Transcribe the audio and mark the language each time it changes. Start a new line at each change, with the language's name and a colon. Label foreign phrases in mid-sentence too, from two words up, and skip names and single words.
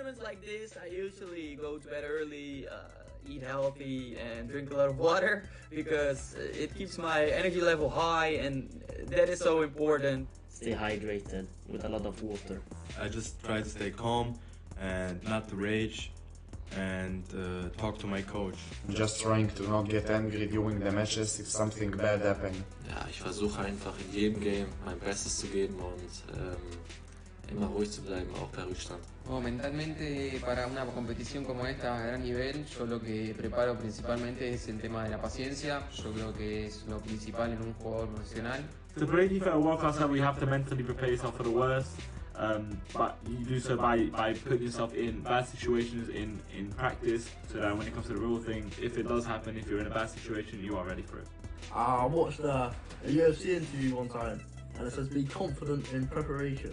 English: like this, I usually go to bed early, eat healthy, and drink a lot of water because it keeps my energy level high, and that is so important. Stay hydrated with a lot of water. I just try to stay calm and not to rage and talk to my coach. I'm just trying to not get angry during the matches if something bad happens.
German: Ja, ich versuche einfach in jedem Game mein Bestes zu geben und immer ruhig zu bleiben, auch bei Rückstand.
Spanish: Mentalmente para una competición como esta a gran nivel, yo lo que preparo principalmente es el tema de la paciencia. Yo creo que es lo principal en un jugador profesional.
English: To play FIFA at world class level, you have to mentally prepare yourself for the worst. But you do so by putting yourself in bad situations in practice, so that when it comes to the real thing, if it does happen, if you're in a bad situation, you are ready for it. I watched a UFC interview one time, and it says be confident in preparation.